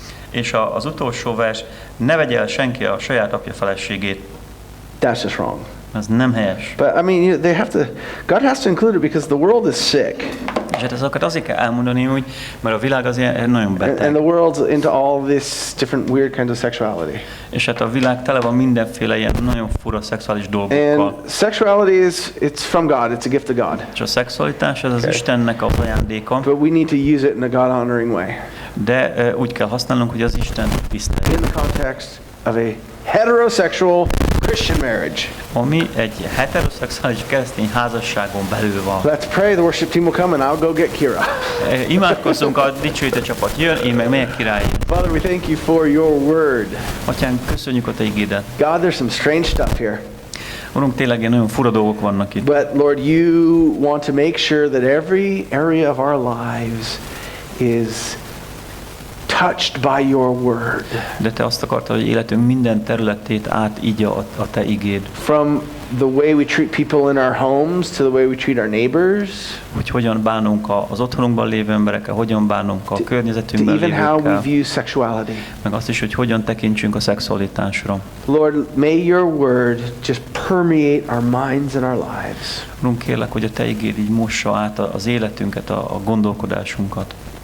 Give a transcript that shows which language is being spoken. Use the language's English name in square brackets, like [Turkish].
[Hungarian] És az utolsó vers, ne vegye el senki a saját apja feleségét. [English] That's just wrong. [Hungarian] Ez nem helyes. [English] But I mean, God has to include it because the world is sick. [Hungarian] És hát ezeket azért kell elmondani, hogy, mert a világ az ilyen nagyon beteg. [English] And the world's into all this different weird kinds of sexuality. [Hungarian] És hát a világ tele van mindenféle ilyen nagyon fura szexuális dolgokkal. [English] And sexuality it's from God. It's a gift of God. [Hungarian] És a szexualitás ez az Istennek az ajándéka, [English] But we need to use it in a God-honoring way. [Hungarian] de úgy kell használnunk, hogy az Isten tiszteljük. [English] In the context of a heterosexual Christian marriage. [Hungarian] Ami egy heteroszexuális keresztény házasságon belül van. [English] Let's pray. The worship team will come and I'll go get Kira. [Hungarian] Imádkozzunk, a dicsőítő csapat jön, én meg megyek király. [English] Father, we thank you for your word. [Hungarian] Atyánk, köszönjük a te igédet. [English] God, there's some strange stuff here. [Hungarian] Urunk, tényleg ilyen nagyon fura dolgok vannak itt. [English] But Lord, you want to make sure that every area of our lives is touched by your word. [Hungarian] De te azt akartad, hogy életünk minden területét átígya a te igéd. [English] From the way we treat people in our homes to the way we treat our neighbors. [Hungarian] Hogy hogyan bánunk az otthonunkban lévő emberekkel, hogyan bánunk a környezetünkben [English] To even how we [Hungarian] lévőkkel. [English] view sexuality. [Hungarian] Meg azt is, hogy hogyan tekintsünk a szexualitásra. [English] Lord, may your word just permeate our minds and our lives. [Hungarian] Urunk, kérlek, hogy a te igéd így mossa át az életünket, a gondolkodásunkat.